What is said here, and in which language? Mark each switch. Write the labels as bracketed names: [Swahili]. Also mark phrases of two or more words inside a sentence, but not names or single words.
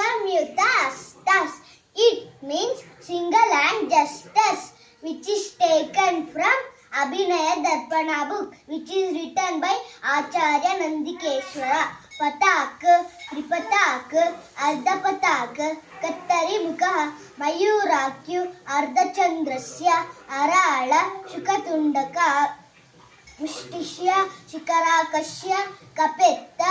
[Sanskrit] Asamyutastas. [English] It means single and justice, which is taken from Abhinaya Darpana book, which is written by Acharya Nandikeshwara. [Sanskrit] Patak, Tripatak, Ardhapatak, Kattari Mukha, Mayurakyu, Ardhachandrasya, Arala, Shukatundaka, Mushtishya, Shikarakashya, Kapetta,